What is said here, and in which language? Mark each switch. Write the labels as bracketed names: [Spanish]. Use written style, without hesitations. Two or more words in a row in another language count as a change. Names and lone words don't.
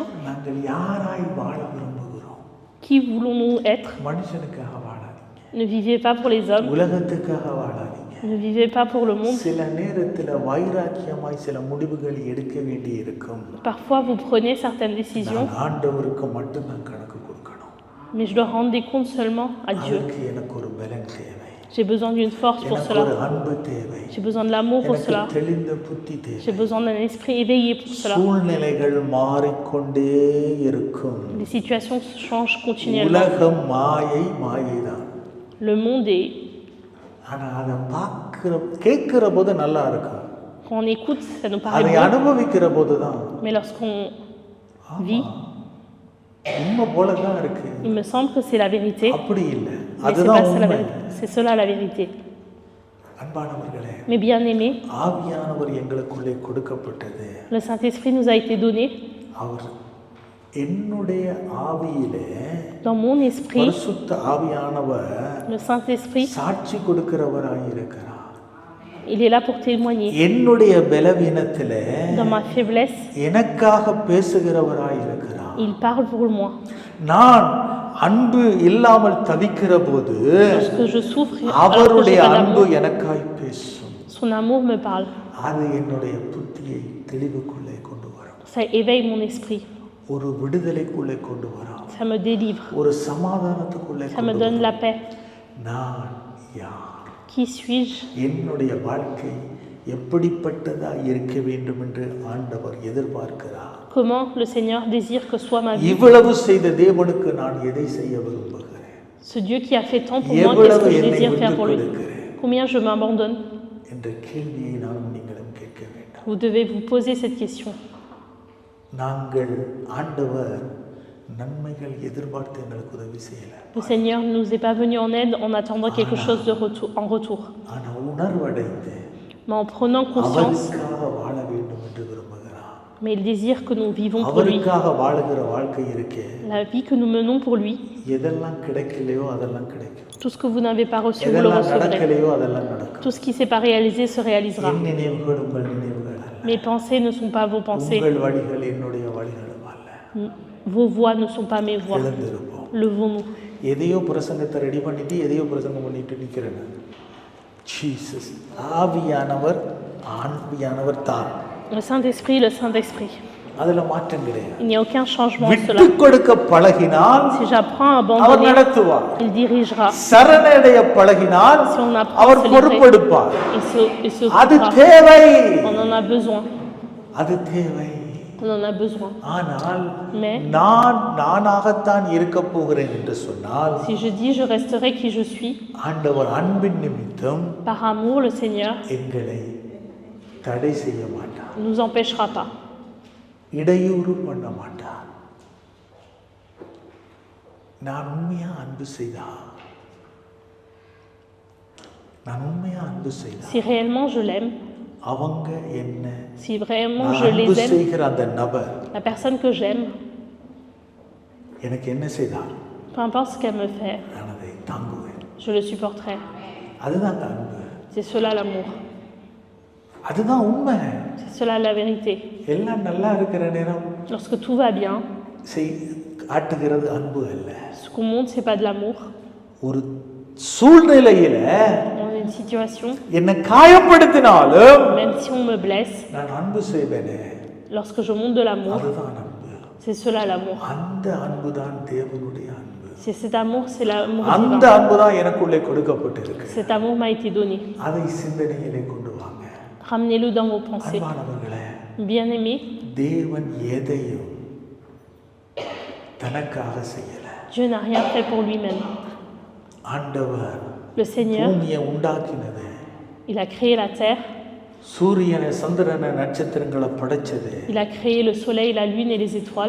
[Tamil] நாங்கள் யாராய் வாழ விரும்புகிறோம்? [French] qui voulons-nous être? [Tamil] மனுஷனுக்காக வாழாதீங்க. [French] Ne vivez pas pour les hommes, [Tamil] உலகத்துக்காக வாழாதீங்க. [French] ne vivez pas pour le monde. [Tamil] சில நேரத்துல வைராக்கியமாய் சில முடிவுகள் எடுக்க வேண்டி இருக்கும். [French] Parfois, vous prenez certaines décisions, [Tamil] நான் ஆண்டவருக்கு மட்டும் நான் கணக்கு கொடுக்கணும். [French] mais je dois rendre des comptes seulement à Dieu. [Tamil] அதுக்கு எனக்கு ஒரு பலன் தேவை. [French] J'ai besoin d'une force pour [Tamil] எனக்கு ஒரு [French] cela. [Tamil] அன்பு தேவை. [French] J'ai besoin de l'amour pour [Tamil] எனக்கு [French] cela. [Tamil] தெளிந்த புத்தி தேவை. [French] J'ai besoin d'un esprit éveillé pour cela. [Tamil] சூழ்நிலைகள் மாறிக்கொண்டே இருக்கும். [French] Les situations changent continuellement. [Tamil] உலகம் மாயைதான். [French] Le monde est... [Tamil] ஆனா அதை கேட்கிற போது நல்லா இருக்கும். [French] Quand on écoute, ça nous paraît [Tamil] அதை [French] bon, [Tamil] அனுபவிக்கிற போதுதான் [French] mais lorsqu'on vit, [Tamil] உண்மை போலதான் இருக்கு. [French] il me semble que c'est la vérité, [Tamil] அப்படி இல்லை, [French] mais c'est [Tamil] அதுதான் [French] pas ça la [Tamil] உண்மை. [French] vérité. C'est cela la vérité. [Tamil] அன்பானவர்களே, [French] Mes bien-aimés, [Tamil] ஆவியானவர் எங்களுக்குள்ளே கொடுக்கப்பட்டது. [French] le Saint-Esprit nous a été donné. [Tamil] அவர் என்னுடைய ஆவியிலே, [French] Dans mon esprit, [Tamil] பரிசுத்த ஆவியானவர் [French] le Saint-Esprit, [Tamil] சாட்சி கொடுக்கிறவராய் இருக்கிறார். [French] il est là pour témoigner. [Tamil] என்னுடைய பலவீனத்திலே [French] Dans ma faiblesse, [Tamil] எனக்காக பேசுகிறவராய் இருக்கிறார். [French] il parle pour moi. [Tamil] நான் அன்பு இல்லாமல் தவிக்கிற போது [French] Lorsque je souffre, alors que [Tamil] அவருடைய [French] j'ai pas [Tamil] அன்பு [French] d'amour, [Tamil] எனக்காய் பேசும். [French] son amour me parle. [Tamil] அது என்னுடைய புத்தியை தெளிவுக்குள்ளே கொண்டு வரும். [French] Ça éveille mon esprit. [Tamil] ஒரு விடுதலைக்குள்ளே கொண்டு வரும். [French] Ça me délivre. [Tamil] ஒரு சமாதானத்துக்குள்ளே [French] Ça me [Tamil] கொண்டு [French] donne [Tamil] வரும். [French] la paix. [Tamil] நான் யார்? [French] Qui suis-je? [Tamil] என்னுடைய வாழ்க்கை எப்படிப்பட்டதா இருக்க வேண்டும் என்று ஆண்டவர் எதிர்பார்க்கிறார். [French] Comment le Seigneur désire que soit ma vie. [Tamil] இவ்வளவு செய்த தேவனுக்கு நான் எதை செய்ய விரும்புகிறேன்? [French] Ce Dieu qui a fait tant pour moi, qu'est-ce que je désire faire pour lui? Combien je m'abandonne? [Tamil] என்ற கேள்வியை நானும் நீங்களும் கேட்க வேண்டும். [French] Vous devez vous poser cette question. [Tamil] நாங்கள் ஆண்டவர் நன்மைகள் எதிர்பார்த்து எங்களுக்கு உதவி செய்யல. [French] Le Seigneur ne nous est pas venu en aide en attendant quelque chose en retour. [Tamil] ஆனா உணர்வடைந்து [French] Mais en prenant conscience, [Tamil] அவருக்காக வாழ வேண்டும் என்று விரும்புகிறார். [French] mais il désire que nous vivons pour lui. [Tamil] அவருக்காக வாழுகிற வாழ்க்கை இருக்கே, [French] La vie que nous menons pour lui, [Tamil] எதெல்லாம் கிடைக்கலையோ அதெல்லாம் கிடைக்கும். [French] tout ce que vous n'avez pas reçu, vous le [Tamil] எதெல்லாம் [French] recevrez. [Tamil] நடக்கலையோ அதெல்லாம் நடக்கும். [French] Tout ce qui s'est pas réalisé se réalisera. [Tamil] என் நினைவுகள் உங்கள் நினைவுகள் அல்ல. [French] Mes pensées ne sont pas vos pensées. [Tamil] உங்கள் வழிகள் என்னுடைய வழிகளும் அல்ல. [French] Vos voix ne sont pas mes voix. [Tamil] எழுந்திருப்போம். [French] Levons-nous. [Tamil] எதையோ பிரசங்கத்தை ரெடி பண்ணிட்டு எதையோ பிரசங்கம் பண்ணிட்டு நிற்கிறேன். ஜீசஸ் ஆவியானவர் தான். [French] Le Saint-Esprit, le Saint-Esprit. [Tamil] அதுல மாற்றம் கிடையாது. [French] Il n'y a aucun changement en [Tamil] விட்டு [French] cela. [Tamil] கொடுக்க பழகினால் [French] Si j'apprends à [Tamil] அவர் [French] abandonner, [Tamil] நடத்துவார். [French] il dirigera. [Tamil] சரணடைய பழகினால் [French] Si on apprend [Tamil] அவர் [French] à se [Tamil] பொறுப்பெடுப்பார். [French] livrer, il se [Tamil] அது [French] occupera. [Tamil] தேவை. [French] On en a besoin. [Tamil] அது தேவை. [French] On en a besoin. [Tamil] ஆனால் [French] Mais [Tamil] நானாகத்தான் இருக்க போகிறேன் என்று சொன்னால், [French] si je dis je resterai qui je suis, [Tamil] ஆண்டவர் அன்பின் நிமித்தம் [French] par amour, le Seigneur [Tamil] எங்களை தடை செய்ய மாட்டார். [French] ne nous empêchera pas. [Tamil] இடையூறு பண்ண மாட்டார். நான் உண்மையா அன்பு செய்தா, [French] Si réellement je l'aime, [Tamil] அவங்க என்ன [French] si vraiment je [Tamil] அன்பு [French] les aime, [Tamil] செய்கிற அந்த நபர் [French] la personne que j'aime, [Tamil] எனக்கு என்ன செய்தார், [French] peu importe ce qu'elle me fait, [Tamil] நான் அதை தாங்குவேன். [French] je le supporterai. [Tamil] அதுதான் அன்பு. [French] C'est cela l'amour. [Tamil] அதுதான் உண்மை. [French] C'est cela la vérité. [Tamil] எல்லாம் நல்லா இருக்கிற நேரம் [French] Lorsque tout va bien, [Tamil] காட்டுகிறது அன்பு அல்ல. [French] ce qu'on montre, c'est pas de l'amour. [Tamil] ஒரு சூழ்நிலையில [French] Dans une situation, [Tamil] என்னை காயப்படுத்தினாலும் [French] même si on me blesse, [Tamil] நான் அன்பு செய்வேனே, [French] lorsque je montre de l'amour, [Tamil] அதுதான் அன்பு. [French] c'est cela l'amour. [Tamil] அந்த அன்பு தான் தேவனுடைய அன்பு. [French] C'est cet amour, c'est l'amour [Tamil] அந்த [French] divin. [Tamil] அன்பு தான் எனக்குள்ளே கொடுக்கப்பட்டிருக்கு. [French] Cet amour m'a été donné. [Tamil] அதை சிந்தனையிலே கொண்டு வாங்க. [French] Ramenez-le dans vos pensées. [Tamil] அன்பானவர்களே, [French] Bien-aimés, [Tamil] தேவன் எதையும் தனக்காக செய்யல. [French] Dieu n'a rien fait pour lui-même. [Tamil] ஆண்டவர் [French] Le Seigneur, [Tamil] பூமியை உண்டாக்கினது, [French] il a créé la terre, [Tamil] சூரியனை சந்திரனை நட்சத்திரங்களை படைச்சது [French] il a créé le soleil, la lune et les étoiles.